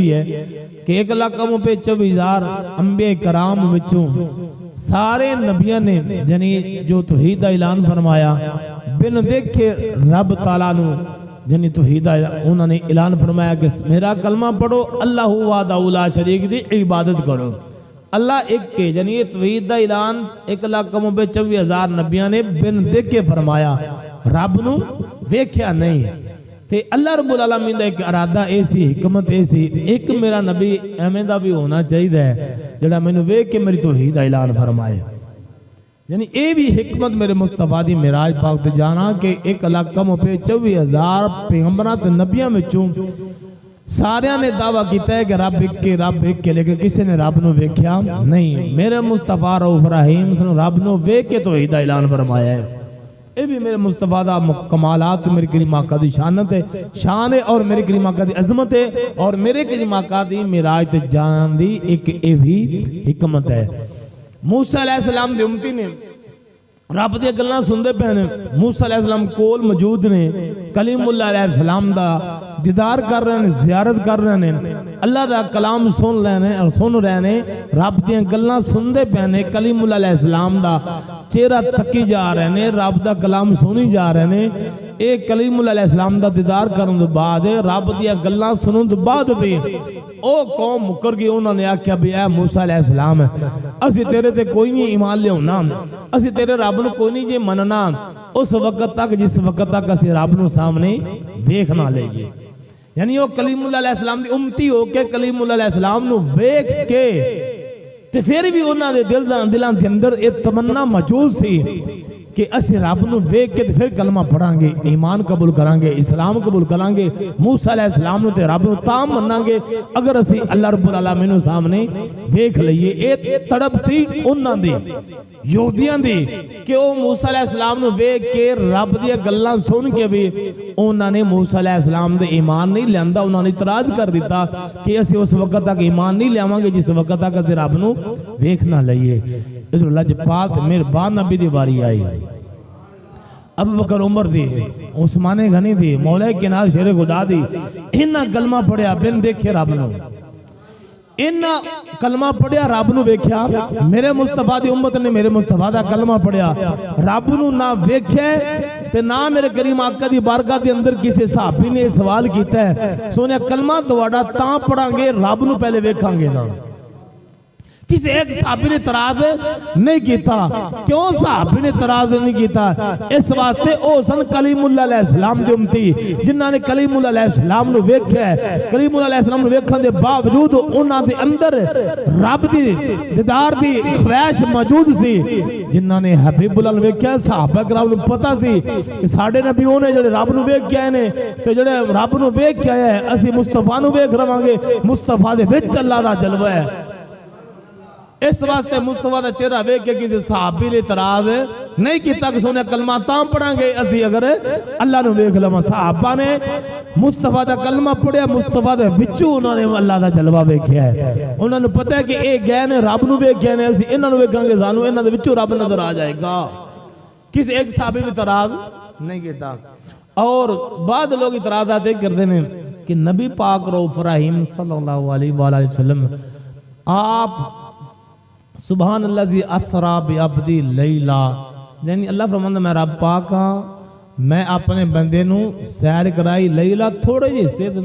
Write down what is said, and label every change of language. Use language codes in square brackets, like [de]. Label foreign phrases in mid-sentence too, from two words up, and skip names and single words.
[pa] بھی ہے کہ 1,24,000 انبیاء کرام بچوں سارے نبیوں نے یعنی جو توحید دا اعلان فرمایا بن دیکھے رب تعالیٰ نو یعنی توحید انہوں نے اعلان فرمایا کہ میرا کلمہ پڑھو [ar] اللہ وحدہ لا شریک [pa] دی عبادت کرو، اللہ ایک کے یعنی توحید دا اعلان 1,24,000 نبیوں نے بن دیکھے فرمایا، رب نو ویکھیا نہیں تے اللہ رب العالمین دا ایک ارادہ ایسی حکمت ایسی ایک میرا نبی ایویں دا بھی ہونا چاہیے جڑا مینوں ویکھ کے میری توحید دا اعلان فرمائے۔ یعنی اے بھی حکمت میرے مصطفیٰ دی معراج پاک تے جانا کہ 1,24,000 پیغمبراں تے نبیاں وچوں سارے نے دعویٰ کیتا ہے کہ رب ایک کے لیکن کسی نے رب نو ویکھیا نہیں. میرے مصطفیٰ رؤوف رحیم سے رب نو ویکھ کے توحید دا اعلان فرمایا ہے. یہ بھی میرے مصطفیٰ دا کمالات میرے کریم آقا دی شان ہے اور میرے کریم آقا دی عظمت ہے اور میرے کریم آقا دی معراج تے جان دی ایک اے بھی حکمت ہے. موسیٰ علیہ السلام دی امتی نے رب دی گلاں سندے پے نے. موسیٰ علیہ السلام کول موجود نے, کلیم اللہ علیہ السلام دا دیدار کر رہے ہیں, زیارت کر رہے ہیں, اللہ دا کلام سن رہے ہیں, رب دی گلاں سندے پے نے, کلیم اللہ علیہ السلام دا چہرہ تکی جا رہے ہیں, رب دا کلام سنی جا رہے ہیں. ایک کلیم اللہ علیہ السلام دا دیدار کرن دے بعد رب دی گلاں سنن دے بعد بھی او قوم مکر گئی. انہوں نے آکھیا بھی اے موسیٰ علیہ السلام اسی تیرے تے کوئی نہیں ایمان لے ہونا, اسی تیرے رب نو کوئی نہیں جے مننا اس وقت تک جس وقت تک اسی رب نو سامنے ویکھ نہ لئیے. یعنی وہ کلیم اللہ علیہ السلام دی امتی ہو کے کلیم اللہ علیہ السلام نو ویکھ کے تے پھر بھی انہاں دے دلاں دے اندر ایک تمنا موجود سی کہ اسی رب نو ویکھ کے پھر کلمہ پڑھاں گے, ایمان قبول کران گے, اسلام قبول کران گے, موسیٰ علیہ السلام نو تے رب نو تام مناں گے اگر اسی اللہ رب العالمین نو سامنے ویکھ لئیے. اے تڑپ سی انہاں دی یہودیاں دی کہ او موسیٰ علیہ السلام نو ویکھ کے رب دی گلاں سن کے بھی انہاں نے موسیٰ علیہ السلام دے ایمان نہیں لیندا. انہاں نے اعتراض کر دیتا کہ اسی اس وقت تک ایمان نہیں لیاواں گے جس وقت تک اسی رب نو ویکھ نہ لئیے. ادھر اللہ جی پاک مہربان نبی دی باری آئی, ابو بکر عمر دی, عثمان غنی دی, مولا کائنات شیر خدا دی, انہاں کلمہ پڑھیا بن دیکھے رب نو, انہاں کلمہ پڑھیا رب نو ویکھیا. میرے مصطفیٰ دی امت نے میرے مصطفیٰ دا کلمہ پڑھیا رب نو نہ ویکھے تے نہ میرے کریم آقا دی بارگاہ دے اندر کسی صحابی نے سوال کیتا ہے سونے کلمہ تواڈا تاں پڑھاں گے رب نو پہلے ویکھاں گے نا. کسی ایک صحابی نے اعتراض نہیں کیتا. کیوں صحابی نے اعتراض نہیں کیتا؟ اس واسطے او سن کلیم اللہ علیہ السلام دی امتی جنہاں نے کلیم اللہ علیہ السلام نو ویکھیا ہے. کلیم اللہ علیہ السلام نو ویکھن دے باوجود انہاں دے اندر رب دی دیدار دی خواہش موجود سی. جنہاں نے حبیب اللہ نو ویکھیا, صحابہ کرام نو پتہ سی کہ ساڈے نبی اونے جڑے رب نو ویکھ کے آئے نے تے جڑے رب نو ویکھ کے آئے اسی مصطفیٰ نو ویکھ رہاں گے. مصطفیٰ دے وچ اللہ دا جلوہ ہے. اس واسطے مصطفیٰ دا چہرہ ویکھ کے کسی صحابی نے اعتراض نہیں کیتا کہ سونے کلمہ تاں پڑھاں گے اسی اگر اللہ نو ویکھ لواں. صحابہ نے مصطفیٰ دا کلمہ پڑھیا, مصطفیٰ دے وچوں انہوں نے اللہ دا جلوہ ویکھیا ہے. انہوں نے پتہ ہے کہ اے گئے نے رب نو ویکھیا نے, اسی انہاں نو ویکھاں گے سانو انہاں دے وچوں رب نظر آ جائے گا. کسی ایک صحابی نے اعتراض نہیں کیتا. [ur] اور بعد لوگ اعتراضات کرتے ہیں کہ نبی پاک رؤوف رحیم صلی اللہ علیہ وآلہ وسلم آپ [ar] سبحان اللہ زی اسرا بعبدی لیلہ, [pa] یعنی اللہ فرماندا میں رب پاک ہاں, میں اپنے بندے نو سیر کرائی لیلہ تھوڑے جی حصے دے اندر.